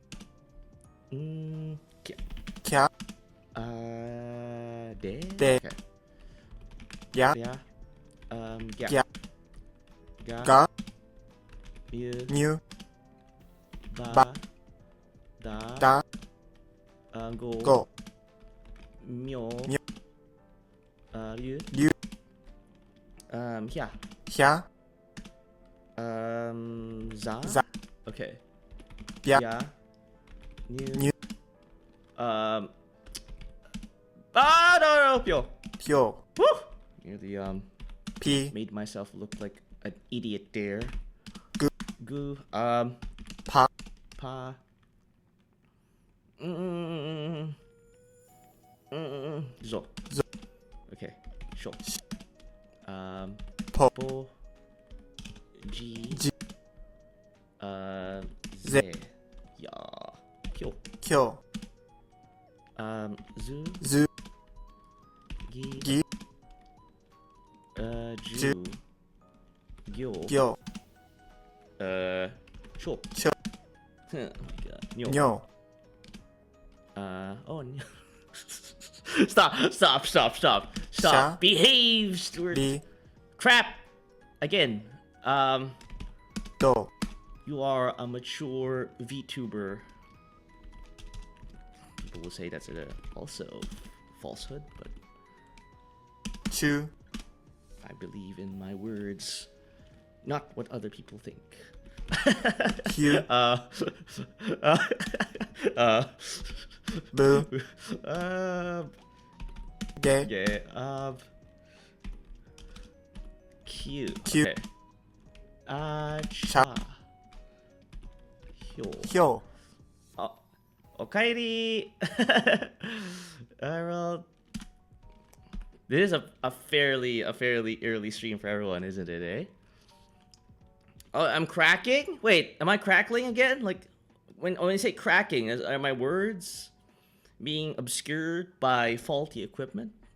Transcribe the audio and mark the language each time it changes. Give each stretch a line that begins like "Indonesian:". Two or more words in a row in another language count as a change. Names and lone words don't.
Japanese: Kya. Kya. De. De.
English: Okay.
Japanese: Ya.
English: Yeah. Yeah.
Japanese: Kya. Ga. Ga. Yu. New. Ba. Ba. Da. Da. Go. Go. Myo. Myo. Ryu. Liu.
English: Yeah.
Japanese: Hia. Za. Za.
English: Okay.
Japanese: Bia.
English: Yeah. New.
Japanese: New. No, Pyo. Pyo.
English: Woo! Nearly,
Japanese: P.
English: made myself look like an idiot there.
Japanese: Gu. Goo. Pa. Pa. Zo. Zo.
English: Okay. Sure.
Japanese: Po. Po. G. G. Z. Ya. Kyo. Kyo. Zu. Zu. Gi. Gi. Ju. Gyo. Gyo.
English: Sure.
Japanese: Cho.
English: Oh my god. Nyo.
Japanese: Nyo.
English: Oh, no. Stop.
Japanese: Sha.
English: Behave, Stuart.
Japanese: Li.
English: Crap. Again.
Japanese: Do.
English: You are a mature VTuber. People will say that's also falsehood, but
Japanese: Chu.
English: I believe in my words, not what other people think.
Japanese: Q. uh, boo, uh, gay,
English: yeah, cute. Cute.
Japanese: Okay. Cha. Hyo. hyo, Oh, okaeri.
English: Well, this is a fairly early stream for everyone, isn't it? Eh? Oh, I'm cracking. Wait, am I crackling again? Like, when I say cracking, are my words being obscured by faulty equipment?